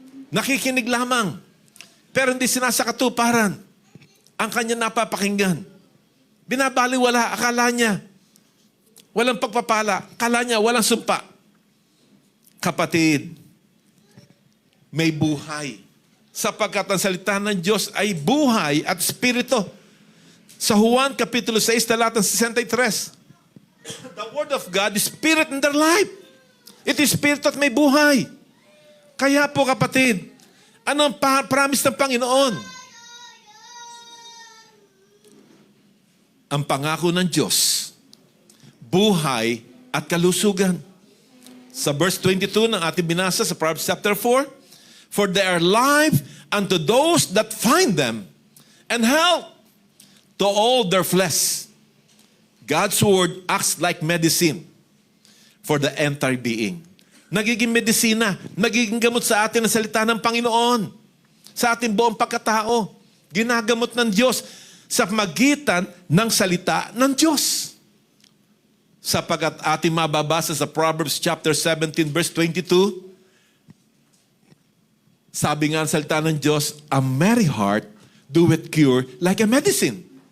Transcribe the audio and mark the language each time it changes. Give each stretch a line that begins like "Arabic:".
Filipino: Nakikinig lamang. Pero hindi sinasakatuparan ang kanya napapakinggan. Binabaliwala, akala niya. Walang pagpapala. Akala niya, walang sumpa. Kapatid, may buhay. Sapagkat ang salita ng Diyos ay buhay at espiritu. Sa Juan Kapitulo 6, talatang 63,
English: the Word of God is spirit in their life. It is spirit
Filipino: at may buhay. Kaya po kapatid, ano ang promise ng Panginoon? Ang pangako ng Diyos, buhay at kalusugan. Sa verse 22 ng ating binasa sa Proverbs chapter 4,
English: for they are life unto those that find them, and health to all their flesh. God's word acts like medicine for the entire being.
Filipino: Nagiging medisina, nagiging gamot sa atin ang salita ng Panginoon. Sa ating buong pagkatao, ginagamot ng Diyos sa magitan ng salita ng Diyos. Sapagat ating mababasa sa Proverbs chapter 17 verse 22, sabi nga ang salita ng Diyos,
English: a merry heart doeth cure like a medicine.